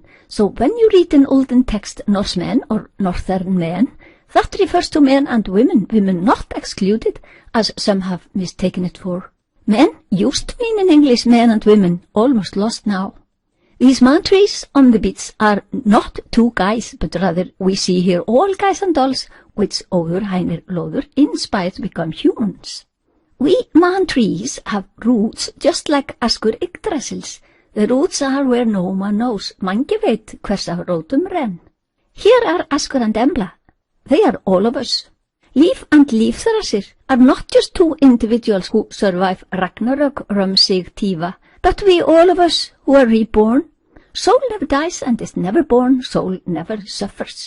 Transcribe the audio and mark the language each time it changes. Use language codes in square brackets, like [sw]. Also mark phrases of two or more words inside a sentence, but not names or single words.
[en] So when you read an olden text Norsemen or northern men, that refers to men and women not excluded, as some have mistaken it for. Men used to mean in English men and women, almost lost now. These man trees on the beach are not 2 guys, but rather we see here all guys and dolls, which Óður hænir lóður inspired to become humans. We man trees have roots just like Askur Yggdrasils. The roots are where no man knows. [non] Mangi veit hvers af rótum renn. [en] Here are Askur and Embla. They are all of us. Líf and lífþrasir are not just 2 individuals who survive Ragnarök, Sig, Tiva, but we all of us who are reborn. Soul never dies and is never born. Soul never suffers.